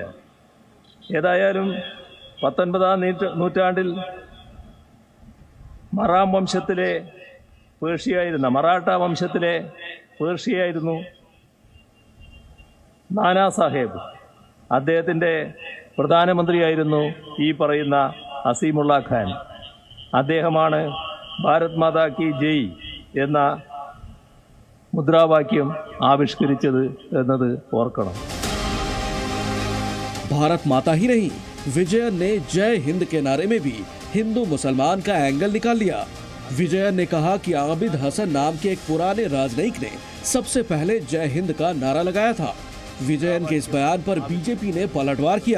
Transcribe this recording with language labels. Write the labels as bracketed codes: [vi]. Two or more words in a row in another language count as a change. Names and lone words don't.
[ml] ഏതായാലും 19-ാം നൂറ്റാണ്ടിൽ മറാഠ വംശത്തിലെ പേർഷ്യയായിരുന്നു നാനാ സാഹേബ്. അദ്ദേഹത്തിൻ്റെ പ്രധാനമന്ത്രിയായിരുന്നു ഈ പറയുന്ന അസീമുള്ള ഖാൻ. അദ്ദേഹമാണ് [hi] भारत माता की जय [ml] എന്ന മുദ്രാവാക്യം ആവിഷ്കരിച്ചത് എന്നത് ഓർക്കണം. [hi] भारत माता ही नहीं, विजयन ने जय हिंद के नारे में भी हिंदू मुसलमान का एंगल निकाल लिया। विजयन ने कहा कि आबिद हसन नाम के एक पुराने राजनयिक ने सबसे पहले जय हिंद का नारा लगाया था। विजयन के इस बयान पर बीजेपी ने पलटवार किया।